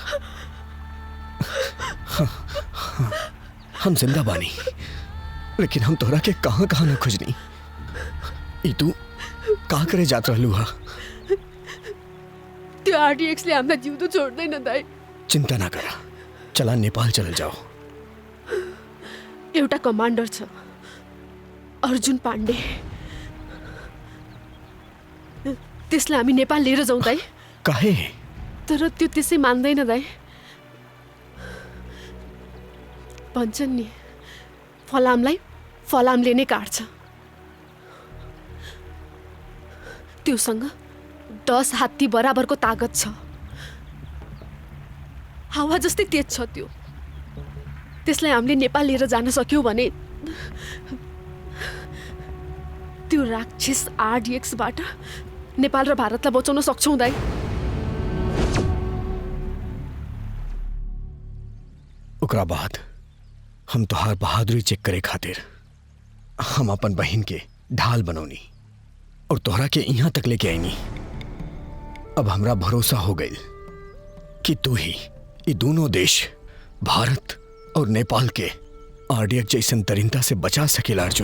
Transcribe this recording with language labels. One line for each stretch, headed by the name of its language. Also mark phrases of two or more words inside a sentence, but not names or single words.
Bhojpuri: हम जिंदा बानी, लेकिन हम तोरा के कहां कहां न खोजनी। ई तू का करे जात रहलू हा?
Nepali: त्यो आरडीएक्सले हामीलाई जिउँदो छोड्दैन दाइ।
Bhojpuri: चिंता ना करा, चला नेपाल चल जाओ।
Nepali: एउटा कमान्डर छ, अर्जुन पाण्डे, त्यसलाई हामी नेपाल लिएर जाउँ दाइ।
Bhojpuri: काहे?
Nepali: तर त्यो त्यसै मान्दैन दाइ। भन्छन् नि, फलामलाई फलामले नै काट्छ। त्योसँग 10 हात्ती बराबरको तागत छ। हावा जस्तै तेज छ त्यो। त्यसलाई हामीले नेपाल लिएर जान सक्यौँ भने त्यो राक्षस आरडीएक्सबाट नेपाल र भारतलाई बचाउन सक्छौँ दाइ।
Bhojpuri: ओकरा बाद हम तोहार बहादुरी चेक करे खातिर हम अपन बहन के ढाल बनौनी और तोहरा के यहाँ तक लेके आईनी। अब हमरा भरोसा हो गई कि तू ही ये दोनों देश भारत और नेपाल के आरडीएक्स जैसन तरीनता से बचा सकेला अर्जुन।